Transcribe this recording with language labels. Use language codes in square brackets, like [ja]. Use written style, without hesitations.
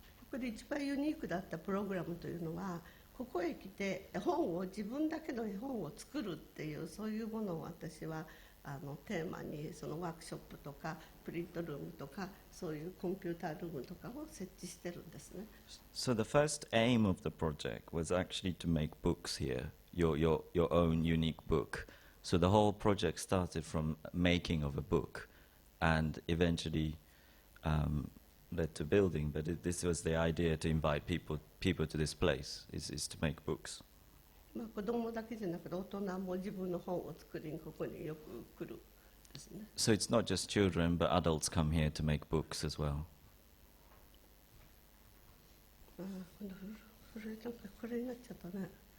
[ja] ここで一番ユニークだったプログラムというのは、ここへ来て本を自分だけの絵本を作るっていう、そういうものを私はテーマに、そのワークショップとかプリントルームとか、そういうコンピュータールームとかを設置してるんですね。 [en] So the first aim of the project was actually to make books here, your own unique book. So the whole project started from making of a book, and eventually led to building. But this was the idea to invite people to this place, is to make books. [ja] 子供だけじゃなくて大人も自分の本を作りにここによく来るですね。 [en] So it's not just children, but adults come here to make books as well. [ja] この古いなんかこれになっちゃったね。